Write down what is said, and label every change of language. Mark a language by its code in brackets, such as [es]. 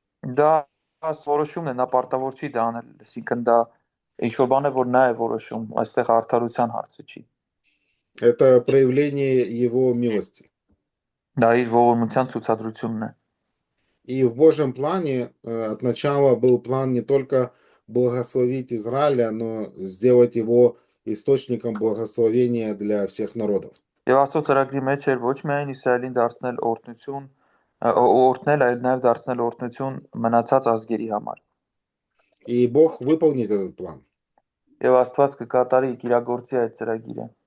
[hy] Դա որոշումն է, նա պարտավոր չի դա անել, այսինքն դա ինչ որ բան է, որ նա է որոշում, այստեղ արդարության հարցը չի։ [ru] Это проявление его милости. [hy] Դա իր ողորմության ցուցադրությունն է։ [ru] И в Божьем плане от начала был план не только благословить Израиля, но сделать его источником благословения для всех народов. [hy] Եվ Աստծո ծրագրի մեջ էր ոչ միայն Իսրայելին դարձնել օրհնություն, օրհնել, այլ նաև դարձնել օրհնություն մնացած ազգերի համար։ [ru] И Бог выполнит этот план. [hy] Եվ Աստված կկատարի իրագործի այդ ծրագիրը։